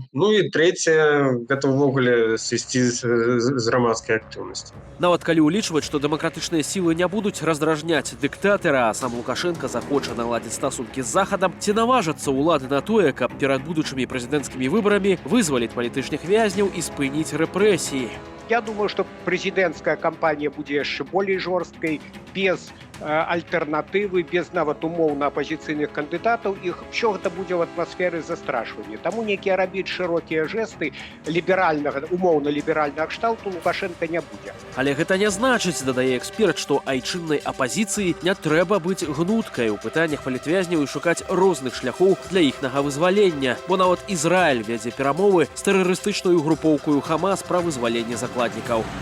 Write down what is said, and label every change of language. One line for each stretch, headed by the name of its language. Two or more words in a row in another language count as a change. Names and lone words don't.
Belarusian: Ну і трэцяе, гэта ўвогуле сысці з грамадскай актыўнасці. Нават калі ўлічваць, што дэмакратычныя сілы не будуць раздражняць дыктатара, а сам Лукашенко захоча наладзіць стасункі з Захадам, ці наважацца ўлады на тое, каб перад будучымі прэзідэнцкімі выбарамі вызваліць палітычных вязняў і спыніць рэпрэсіі.
Russian: Я думаю, что президентская кампания будет еще более жесткой, без альтернативы, без
Belarusian: нават умоўна апозіцыйных
Russian: кандидатов. И все это будет в атмосфере застрашивания. Тому некие робить широкие жесты умоўна либерального кшталту Лукашенко не будет.
Belarusian: Але гэта не значыць, дадае эксперт, што айчыннай апозіцыі не трэба быць гнуткай у пытаннях палітвязняў і шукаць розных шляхоў для іхнага вызвалення. Бо нават Ізраіль вядзе перамовы з тэрарыстычнаю групоўкаю Хамас пра вызваленне закладнікаў.